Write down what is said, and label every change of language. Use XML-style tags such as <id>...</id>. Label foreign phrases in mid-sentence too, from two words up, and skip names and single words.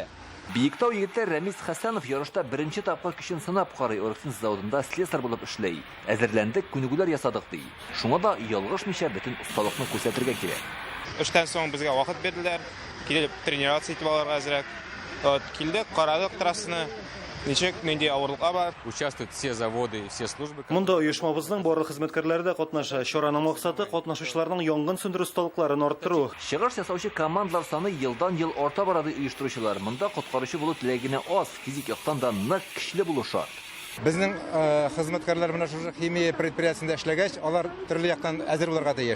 <tt>Биектау егетләр Рәмис Хәсәнов ярышта беренче тапкыр көчен сынап карый. Арксинтез заводында слесарь булып эшләй. Әзерләндек, күнегүләр ясадык ди. Шуңа да ялгышмыйча бөтен осталыкны күрсәтергә кирәк. Эштән соң безгә вакыт бирделәр. Килеп тренироваться итеп алырга әзрәк. Килдек, карадык трассаны. Ничек, нинди авырлыкка бар.</tt> <ru>Участвуют все заводы, все службы.</ru> <tt>Монда оешмабызның барлык хезмәткәрләре дә катнаша. Чараның максаты катнашучыларның янгын сөндерү осталыкларын арттыру. Чыгыш ясаучы командалар саны елдан-ел арта барады оештыручылар. Монда коткаручы булу теләгенә аз, физик яктан да нык көчле булу шарт. Безнең хезмәткәрләр менә шушы химия предприятиесендә эшләгәч, алар төрле яктан әзер булырга тиеш.</tt>